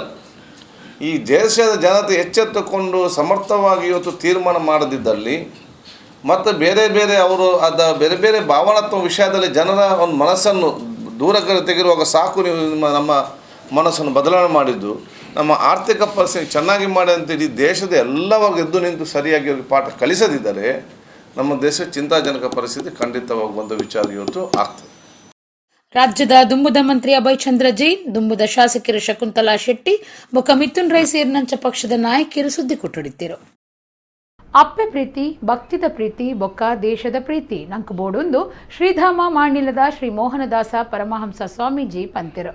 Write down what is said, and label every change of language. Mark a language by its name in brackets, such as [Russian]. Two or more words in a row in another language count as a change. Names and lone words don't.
[Kannada] ಈ ದೇಶದ ಜನತೆ ಎಚ್ಚೆತ್ತುಕೊಂಡು ಸಮರ್ಥವಾಗಿ ಇವತ್ತು ತೀರ್ಮಾನ ಮಾಡದಿದ್ದಲ್ಲಿ ಮತ್ತು ಬೇರೆ ಬೇರೆ ಅವರು ಬೇರೆ ಬೇರೆ ಭಾವನಾತ್ಮಕ ವಿಷಯದಲ್ಲಿ ಜನರ ಒಂದು ಮನಸ್ಸನ್ನು ದೂರ ತೆಗೆರುವಾಗ ಸಾಕು, ನೀವು ನಮ್ಮ ಮನಸ್ಸನ್ನು ಬದಲಾವಣೆ ಮಾಡಿದ್ದು ನಮ್ಮ ಆರ್ಥಿಕ ಪರಿಸ್ಥಿತಿ ಚೆನ್ನಾಗಿ ಮಾಡಿ ಅಂತೇಳಿ ದೇಶದ ಎಲ್ಲ ವರ್ಗ ಎದ್ದು ನಿಂತು ಸರಿಯಾಗಿ ಅವ್ರಿಗೆ ಪಾಠ ಕಲಿಸದಿದ್ದರೆ ನಮ್ಮ ದೇಶ ಚಿಂತಾಜನಕ ಪರಿಸ್ಥಿತಿ ಖಂಡಿತವಾಗುವಂಥ ವಿಚಾರ ಇವತ್ತು ಆಗ್ತದೆ. [Tulu] ರಾಜ್ಯದ ದುಂಬುದ ಮಂತ್ರಿ ಅಭಯ್ ಚಂದ್ರ ಜೈನ್, ದುಂಬುದ ಶಾಸಕರು ಶಕುಂತಲಾ ಶೆಟ್ಟಿ ಬೊಕ್ಕ ಮಿಥುನ್ ರೈ ಸೇರಿನಂಚ ಪಕ್ಷದ ನಾಯಕಿಯರು ಸುದ್ದಿ ಕೊಟ್ಟುಡಿತಿರು. ಅಪ್ಪೆ ಪ್ರೀತಿ, ಭಕ್ತಿದ ಪ್ರೀತಿ ಬೊಕ್ಕ ದೇಶದ ಪ್ರೀತಿ ನಂಕು ಬೋಡೊಂದು ಶ್ರೀಧಾಮ ಮಾಣಿಲದ ಶ್ರೀ ಮೋಹನದಾಸ ಪರಮಹಂಸ ಸ್ವಾಮೀಜಿ ಪಂತಿರು.